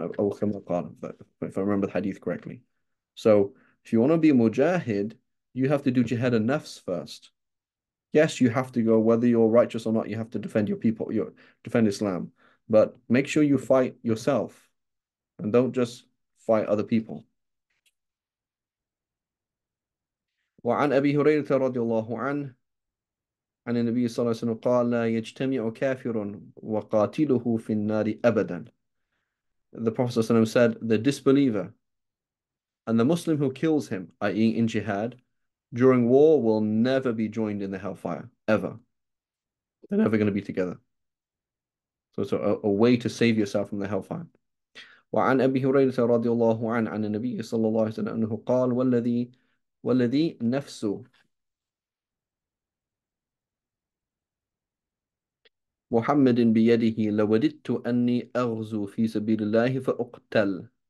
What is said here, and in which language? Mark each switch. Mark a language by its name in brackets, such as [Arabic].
[English] If I remember the hadith correctly. So if you want to be a mujahid, you have to do jihad an-nafs first. Yes, you have to go, whether you're righteous or not, you have to defend your people, defend Islam. But make sure you fight yourself and don't just fight other people. [Arabic] وعن أبي هريرة رضي الله عنه عن النبي صلى الله عليه وسلم قال لا يجتمع كافر وقاتله في النار أبدا. [English] The Prophet ﷺ said, the disbeliever and the Muslim who kills him, i.e. in jihad, during war will never be joined in the hellfire, ever. They're never going to be together. So it's a way to save yourself from the hellfire. [Arabic] وعن أبي هريرة رضي الله عنه عن النبي صلى الله عليه وسلم أنه قال والذي نفس محمد بيده لوددت أني أغزو في سبيل الله فأقتل.